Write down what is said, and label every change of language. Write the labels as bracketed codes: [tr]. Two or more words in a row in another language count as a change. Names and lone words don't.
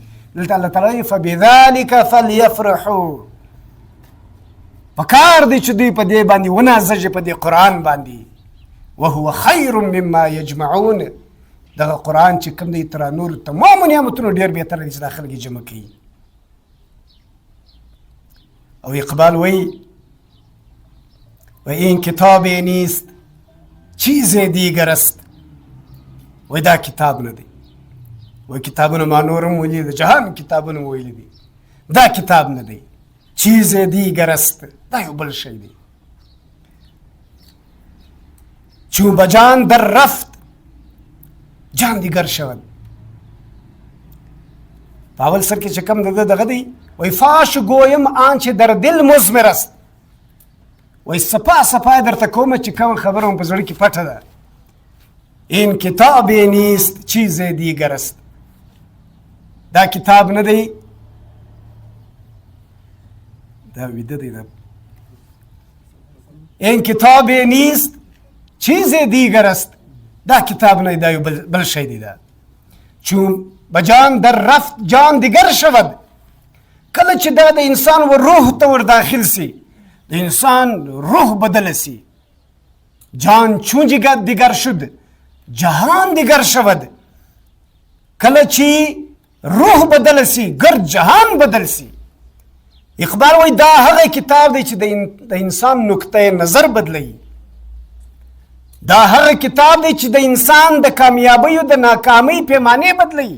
[ps] دلته الله تعالی [ar] فبذلک فلیفرحوا، [ps] پکار دی چې دوی په دې باندې ونازه شي، په دې قرآن باندې. [ar] وهو خیر مما یجمعون، [ps] دغه قرآن چې کوم دی تر نور تمام نعمتونو ډېر بهتره دی چې دا خلک یې جمع کوي. [fa] او اقبال وی این کتاب نیست چیز دیگر است. [ps] وی دا کتاب نه دی، وی کتابونه ما نورم ویلي دي، جهان کتابونه ویلي دي، دا کتاب نه دی، [fa] چیز دیگر است، [ps] دا یو بل شی دی. [fa] چون بجان در رفت جان دیگر شود. [ps] په اول سر کې چې کوم دغه دی، وی [fa] فاش گویم آنچه در دل مضمر است، [ps] وی سپا سپا درته کومه چې کوم خبره په زړه کې پټه ده. [fa] این کتاب نیست چیز دیگر است، [ps] دا کتاب نه دی، دا ویده دی. [fa] این کتاب نیست چیز دیگر است. [ps] دا کتاب نه، دا بل شی دی. [fa] دا چون بجان در رفت جان دیگر شود. [ps] کله چې دا د انسان و روح ته ور داخل سی، د انسان روح بدل سی. [fa] جان چون دیگر شد جهان دیگر شود. [ps] کله چې روح بدل سی گر جهان بدل سی. اقبال وای دا هغه کتاب دی چې د انسان نقطه نظر بدلی. دا هغه کتاب دی چې د انسان د کامیابی او د ناکامی پیمانه بدلی.